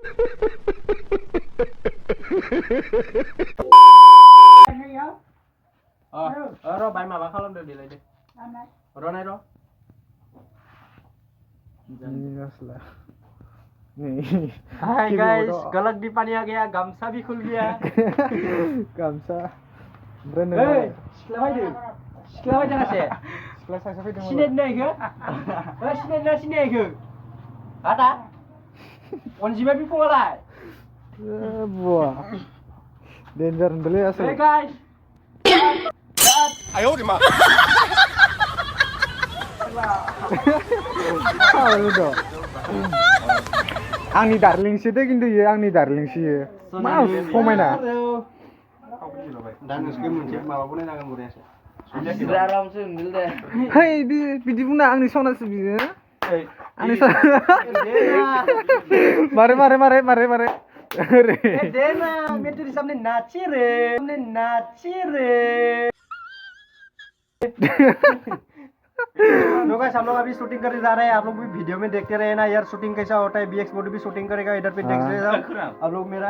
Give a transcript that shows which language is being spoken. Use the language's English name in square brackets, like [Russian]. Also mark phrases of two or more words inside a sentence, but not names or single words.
[Bodo] रो भाई माबा खालाम दे दिलाय दे रो नाय रो हाय गाइस [Hindi] गलत भी पानी आ गया गमछा भी खुल गया [Bodo] गामसा सिख्ला जागासे सिख्ला सासे फैदों सिनायनायखो सिनायनायखो आदा अनजिमा बिफाङालाय बुआ डेन्जार होनदोंलै आसोल हे गाइस आयो रे मा आंनि दार्लिंसो दे खिन्थु इयो आंनि दार्लिंसो इयो मा समायना दा नोंसोर मोनसे माबा बनायनांगोन बरियासो आरामसो होनदों दे है बिदि बुंना आंनि सनासो बियो आंनि मारे अरे [Hindi] देना मैं तेरे सामने नाची रे तो गाइस हम लोग अभी शूटिंग करने जा रहे हैं आप लोग भी वीडियो में देखते रहे ना यार शूटिंग कैसा होता है BX बोर्ड भी शूटिंग करेगा इधर पे देख रहे आप लोग मेरा